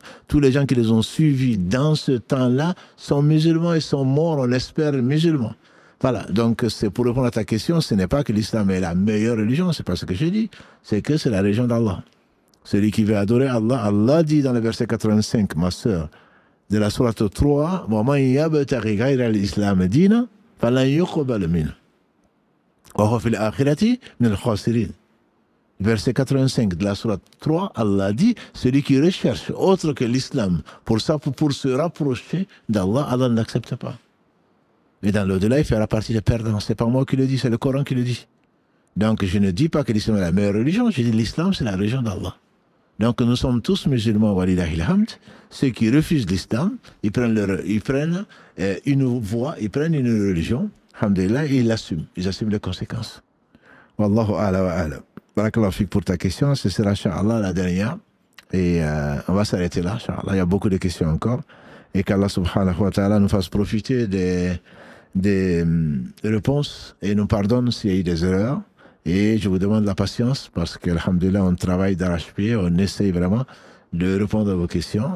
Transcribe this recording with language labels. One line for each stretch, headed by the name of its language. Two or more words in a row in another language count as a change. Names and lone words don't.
French: Tous les gens qui les ont suivis dans ce temps-là sont musulmans et sont morts, on l'espère, musulmans. Voilà, donc c'est pour répondre à ta question, ce n'est pas que l'islam est la meilleure religion, c'est pas ce que je dis, c'est que c'est la religion d'Allah. Celui qui veut adorer Allah, Allah dit dans le verset 85, ma sœur, de la sourate 3, «
Arabic: ويبتغ غير الإسلام دينا فلن يقبل منه. وهو في الآخرة من الخاسرين.
French: » Verset 85 de la sourate 3, Allah dit, celui qui recherche autre que l'islam pour se rapprocher d'Allah, Allah ne l'accepte pas. Et dans l'au-delà, il fera partie des perdants. C'est pas moi qui le dis, c'est le Coran qui le dit. Donc je ne dis pas que l'islam est la meilleure religion, je dis l'islam c'est la religion d'Allah. Donc nous sommes tous musulmans,
Arabic: ولله الحمد.
French: Ceux qui refusent l'islam, ils prennent une voie, ils prennent une religion, alhamdulillah, et ils assument les conséquences.
Arabic: والله أعلى وأعلم. بارك الله فيك
French: pour ta question, ce sera Inch'Allah la dernière. Et on va s'arrêter là, Inch'Allah. Il y a beaucoup de questions encore. Et qu'
Arabic: الله سبحانه وتعالى
French: nous fasse profiter des réponses et nous pardonne s'il y a eu des erreurs. Et je vous demande la patience parce qu'alhamdulillah, on travaille d'arrache-pied, on essaye vraiment de répondre à vos questions.